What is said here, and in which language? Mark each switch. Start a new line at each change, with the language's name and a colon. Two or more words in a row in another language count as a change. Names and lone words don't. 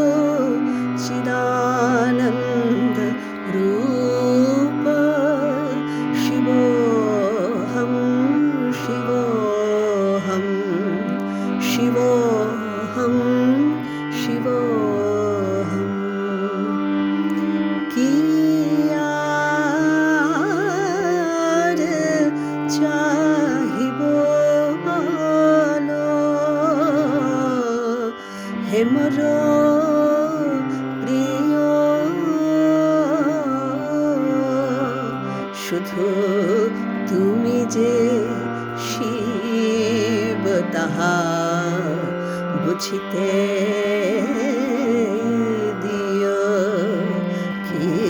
Sanskrit: चिदानन्द रूप शिवोऽहं शिवोऽहं शिवोऽहं शिवोऽहं
Bangla: কিয়ার চাহিবো বলো হে মোর প্রিয় শুধু তুমি যে শিব তাহা বুঝিতে দিও কি